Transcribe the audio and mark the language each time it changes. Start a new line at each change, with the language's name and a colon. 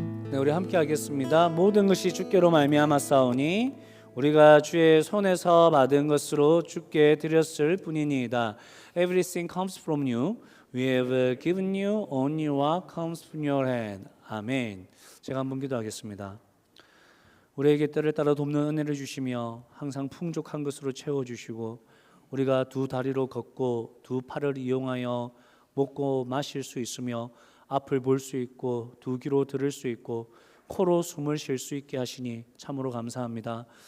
Korean: 네, 우리 함께 하겠습니다. 모든 것이 주께로 말미암았사오니 우리가 주의 손에서 받은 것으로 주께 드렸을 뿐이니이다.
English: Everything comes from you. We have given you only what comes from your hand.
Korean: 아멘. 제가 한번 기도하겠습니다. 우리에게 때를 따라 돕는 은혜를 주시며 항상 풍족한 것으로 채워주시고 우리가 두 다리로 걷고 두 팔을 이용하여 먹고 마실 수 있으며 앞을 볼 수 있고 두 귀로 들을 수 있고 코로 숨을 쉴 수 있게 하시니 참으로 감사합니다.